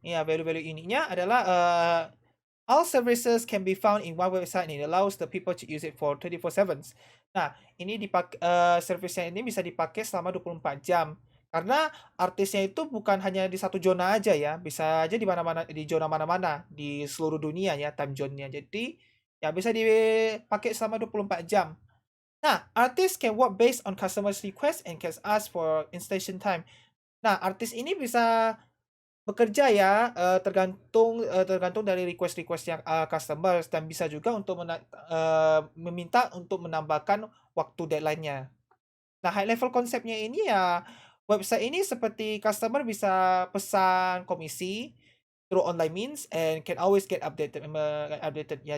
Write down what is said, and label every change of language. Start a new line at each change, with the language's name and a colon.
Indonesian: Ya, value-value uniknya adalah,
English: all services can be found in one website and it allows the people to use it for 24/7.
Indonesian: Nah, service-nya ini bisa dipakai selama 24 jam. Karena artisnya itu bukan hanya di satu zona aja ya, bisa aja di mana-mana di zona mana-mana di seluruh dunia ya time zone-nya. Jadi, ya bisa dipakai selama 24 jam.
English: Nah, artists can work based on customers' request and can ask for extension time.
Indonesian: Nah, artis ini bisa bekerja ya, tergantung dari request-request yang, customers dan bisa juga untuk meminta untuk menambahkan waktu deadline-nya. Nah, high level konsepnya ini ya, website ini seperti customer bisa pesan komisi
English: through online means and can always get updated ya.